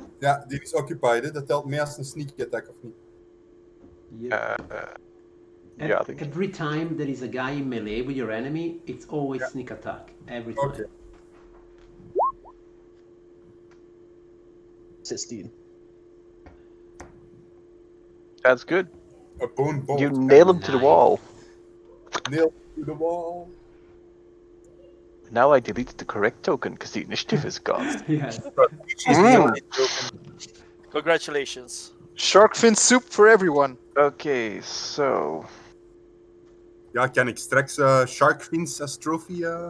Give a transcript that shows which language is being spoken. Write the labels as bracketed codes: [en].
[nl] Ja, die is occupied, hè. Dat telt mee als een sneak attack, of niet? [en] Yep. Yeah, I think. Every time there is a guy in melee with your enemy, it's always sneak attack. Every time. Okay. 16. That's good. A bone bolt. You nail him to the Nice. wall. Nail to the wall. Now I deleted the correct token because the initiative is gone. Yes. She's the only token. Congratulations. Shark fin soup for everyone. Okay, so [nl] Ja, ik kan straks [en] shark fins [nl] als trophy.